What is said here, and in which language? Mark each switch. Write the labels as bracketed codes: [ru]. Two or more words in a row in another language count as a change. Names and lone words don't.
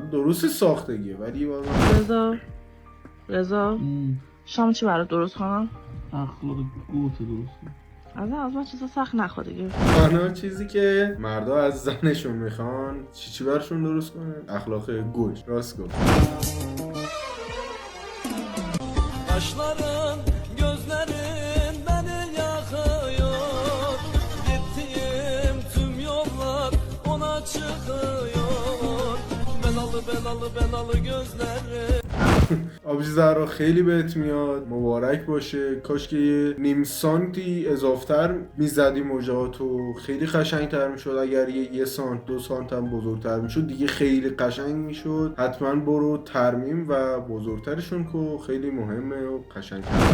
[fa] درست ساختگیه ولی واقعا رضا شام چی برات درست کنم؟ اخلاق گوت درست. از ما چیزا سخت نخواد دیگه. تنها چیزی که مردا از زنشون میخوان چی برشون درست کنه؟ اخلاق گوش. راست گفت. [tr] Kaşların, gözlerin beni yakıyor. Gittiğim tüm yollar ona çıkıyor. Belalı gözlerin. [fa] آبجی زهرا خیلی بهت میاد، مبارک باشه. کاش که یه نیم سانتی اضافتر میزدی موجاتو، خیلی قشنگتر میشد. اگر یه سانت 2 سانت هم بزرگتر میشد دیگه خیلی قشنگ میشد. حتما برو ترمیم و بزرگترشون کو، خیلی مهمه و قشنگتر.